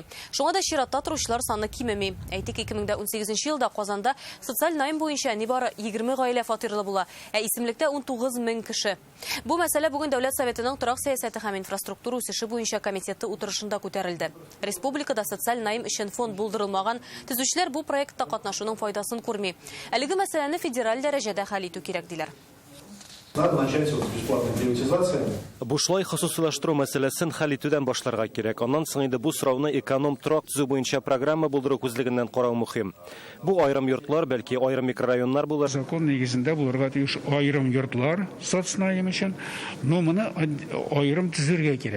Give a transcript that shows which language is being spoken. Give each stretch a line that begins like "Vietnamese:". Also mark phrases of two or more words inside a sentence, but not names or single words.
Tatar: Шуңа да чиратта торучылар саны кимеми. Әйтик, 2018 елда Казанда социаль найм буенча нибары 20 гаилә фатирлы була, исемлектә 19 мең кеше. Бу мәсьәлә бүген Дәүләт Советының торак сәясәте һәм инфраструктура үсеше буенча комитеты утырышында күтәрелде. Республикада социаль найм өчен фонд булдырылмаган, төзүчеләр бу проектта катнашуның файдасын күрми. Әлеге мәсьәләне федераль дәрәҗәдә хәл итү кирәк диләр.
Russian: Надо начать с бесплатной приватизации.
Tatar: Бушлай хосусылаштыру мәсьәләсен хәл итүдән башларга кирәк. Аннан соң инде бу сорауны эконом торак төзү буенча программа булдыру күзлегеннән карау мөһим. Бу айрым йортлар, бәлки айрым микрорайоннар булыр. Закон нигезендә булырга тиеш айрым йортлар соцнаим өчен, но моны айрым төзергә кирәк.